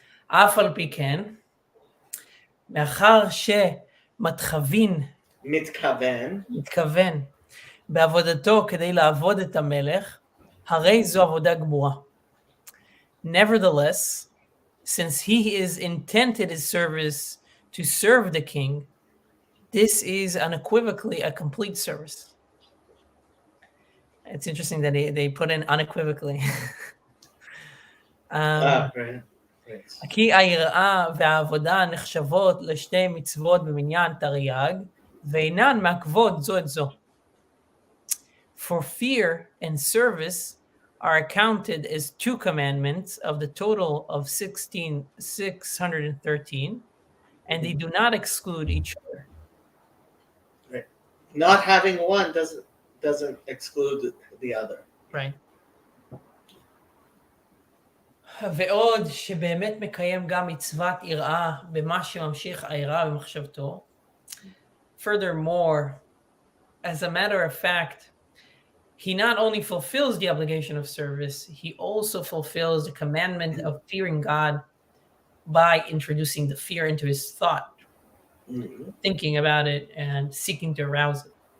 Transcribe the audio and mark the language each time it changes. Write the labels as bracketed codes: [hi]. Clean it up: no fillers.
[he] אף על פי כן, מאחר שמתכוון בעבודתו כדי לעבוד את המלך, הרי זו עבודה גמורה. [en] Nevertheless, since he is intent in his service to serve the king, this is unequivocally a complete service. It's interesting that they put in unequivocally. Right. [he] כי היראה והעבודה נחשבות לשתי מצוות במניין תרי"ג, ואינן מעכבות זו את זו. [en] For fear and service are accounted as two commandments of the total of 613, and they do not exclude each other. Right. Not having one doesn't exclude the other. Right. [he] ועוד שבאמת מקיים גם מצוות יראה במה שממשיך היראה במחשבתו. [en] Furthermore, as a matter of fact, he not only fulfills the obligation of service, he also fulfills the commandment of fearing God by introducing the fear into his thought, thinking about it and seeking to arouse it.